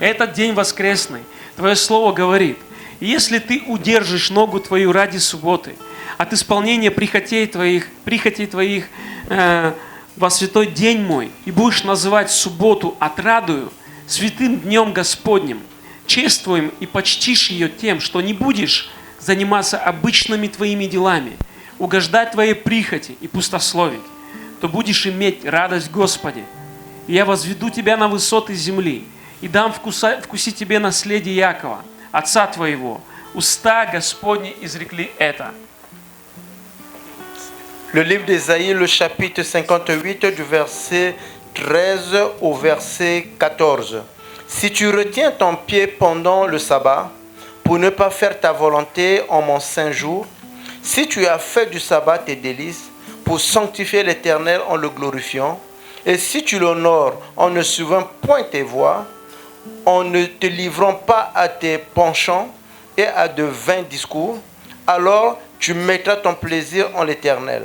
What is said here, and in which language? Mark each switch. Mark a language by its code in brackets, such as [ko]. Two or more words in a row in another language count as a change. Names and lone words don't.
[ru] Этот день воскресный, Твое Слово говорит, если Ты удержишь ногу Твою ради субботы от исполнения прихотей Твоих во святой день мой, и будешь называть субботу отрадою, святым днем Господним, чествуем и почтишь ее тем, что не будешь заниматься обычными твоими делами, угождать твоей прихоти и пустословить, то будешь иметь радость в Господе. И я возведу тебя на высоты земли и дам вкусить тебе наследие Якова, отца твоего. Уста Господни изрекли это. [fr] Le livre d'Ésaïe, le chapitre 58, du verset 13 au verset 14. Si tu retiens ton pied pendant le sabbat, pour ne pas faire ta volonté en mon saint jour, si tu as fait du sabbat tes délices, pour sanctifier l'Éternel en le glorifiant, et si tu l'honores en ne suivant point tes voies, en ne te livrant pas à tes penchants et à de vains discours, alors tu mettras ton plaisir en l'Éternel.